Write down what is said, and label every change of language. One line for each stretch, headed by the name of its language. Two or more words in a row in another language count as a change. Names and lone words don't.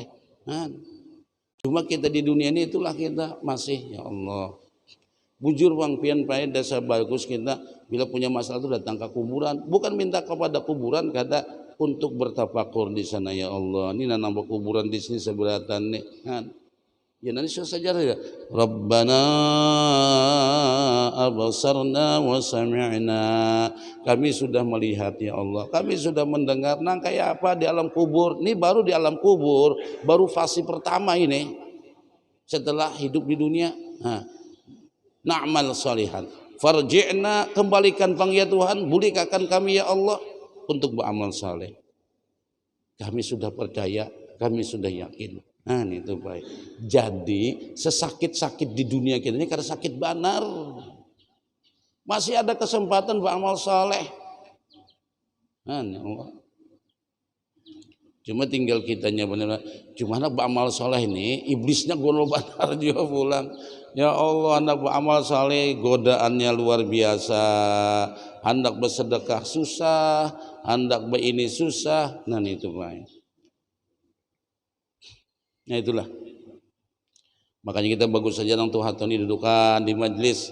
Indonesian: Nah, cuma kita di dunia ini itulah kita masih ya Allah.
Banjar: Bujur bang pian Pak, dasar bagus kita bila punya masalah itu datang ke kuburan, bukan minta kepada kuburan, kada untuk bertafakur di sana ya Allah. Ini nambah kuburan di sini seberatan nih.
Indonesian: Kan? Ya nanti saja ya.
Arabic: ربنا أبصرنا وسمعنا.
Banjar: Kami sudah melihat ya Allah. Kami sudah mendengar nang kayak apa di alam kubur.
Indonesian: Ini baru di alam kubur, baru fase pertama ini. Setelah hidup di dunia.
Arabic: نعمل صالحا.
Indonesian: Farji'na, kembalikan pang ya Tuhan, bulikakan kami ya Allah untuk beramal saleh. Kami sudah percaya, kami sudah yakin. Nah itu baik.
Banjar: Jadi sesakit-sakit di dunia kita ini karena sakit banar, masih ada kesempatan beramal saleh.
Indonesian: Nah, ya Allah. Cuma tinggal kitanya benar.
Banjar: Gimana beramal soleh ini, iblisnya gono banar juga pulang.
Indonesian: Ya Allah, anak beramal soleh godaannya luar biasa. Hendak bersedekah susah, hendak ini susah. Nah itu baik. Nah itulah.
Banjar: Makanya kita bagus saja nang Tuhan ini dudukan di majelis.